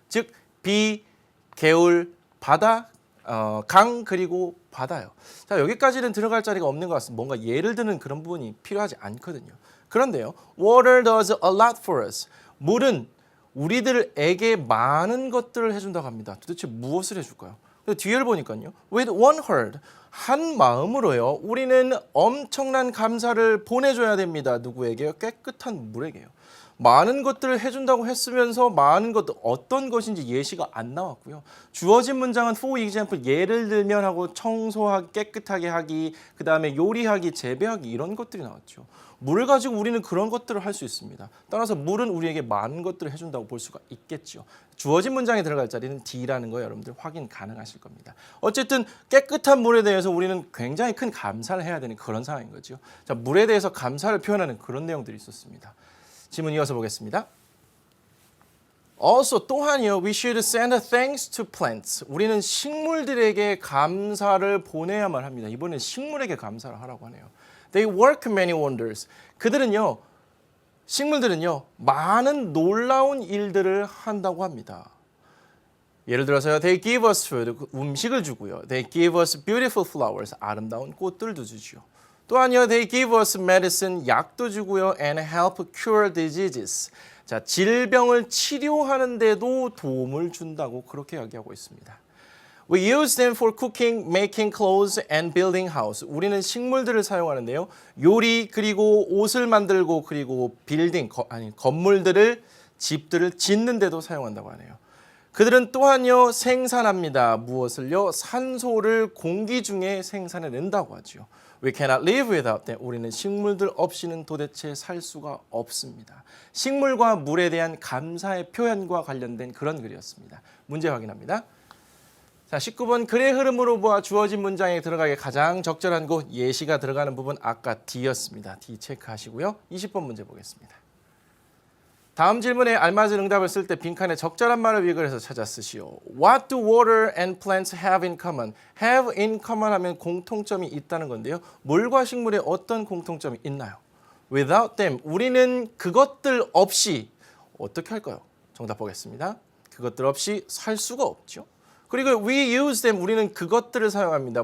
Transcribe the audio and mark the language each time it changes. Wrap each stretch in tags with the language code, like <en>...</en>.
<ko>즉, 비, 개울, 바다, 강 그리고 바다요. 자, 여기까지는 들어갈 자리가 없는 것 같습니다. 뭔가 예를 드는 그런 부분이 필요하지 않거든요. 그런데요.</ko> <en>Water does a lot for us.</en> <ko>물은 우리들에게 많은 것들을 해준다고 합니다. 도대체 무엇을 해줄까요? 뒤를 보니까요.</ko> <en>With one heart,</en> <ko>한 마음으로요. 우리는 엄청난 감사를 보내줘야 됩니다. 누구에게요? 깨끗한 물에게요. 많은 것들을 해준다고 했으면서 많은 것들 어떤 것인지 예시가 안 나왔고요. 주어진 문장은 for example 예를 들면 하고 청소하기, 깨끗하게 하기, 그 다음에 요리하기, 재배하기 이런 것들이 나왔죠. 물을 가지고 우리는 그런 것들을 할 수 있습니다. 따라서 물은 우리에게 많은 것들을 해준다고 볼 수가 있겠죠. 주어진 문장에 들어갈 자리는 D라는 거 여러분들 확인 가능하실 겁니다. 어쨌든 깨끗한 물에 대해서 우리는 굉장히 큰 감사를 해야 되는 그런 상황인 거죠. 자, 물에 대해서 감사를 표현하는 그런 내용들이 있었습니다. 질문 이어서 보겠습니다.</ko> <en>Also</en> <ko>또한요,</ko> <en>we should send thanks to plants.</en> <ko>우리는 식물들에게 감사를 보내야만 합니다. 이번엔 식물에게 감사를 하라고 하네요.</ko> <en>They work many wonders.</en> <ko>그들은요, 식물들은요, 많은 놀라운 일들을 한다고 합니다. 예를 들어서요,</ko> <en>they give us food,</en> <ko>음식을 주고요.</ko> <en>They give us beautiful flowers,</en> <ko>아름다운 꽃들도 주죠. 또한요,</ko> <en>they give us medicine,</en> <ko>약도 주고요,</ko> <en>and help cure diseases.</en> <ko>자, 질병을 치료하는 데도 도움을 준다고 그렇게 이야기하고 있습니다.</ko> <en>We use them for cooking, making clothes, and building house.</en> <ko>우리는 식물들을 사용하는데요, 요리 그리고 옷을 만들고 그리고 건물들을 집들을 짓는 데도 사용한다고 하네요. 그들은 또한요 생산합니다. 무엇을요? 산소를 공기 중에 생산해낸다고 하죠.</ko> <en>We cannot live without them.</en> <ko>우리는 식물들 없이는 도대체 살 수가 없습니다. 식물과 물에 대한 감사의 표현과 관련된 그런 글이었습니다. 문제 확인합니다. 자, 19번 글의 흐름으로 보아 주어진 문장에 들어가기 가장 적절한 곳 예시가 들어가는 부분 아까 D였습니다. D 체크하시고요. 20번 문제 보겠습니다. 다음 질문에 알맞은 응답을 쓸 때 빈칸에 적절한 말을 위글해서 찾아 쓰시오.</ko> <en>What do water and plants have in common?</en> <ko>have in common 하면 공통점이 있다는 건데요. 물과 식물에 어떤 공통점이 있나요?</ko> <en>Without them,</en> <ko>우리는 그것들 없이 어떻게 할까요? 정답 보겠습니다. 그것들 없이 살 수가 없죠. 그리고</ko> <en>we use them,</en> <ko>우리는 그것들을 사용합니다.</ko>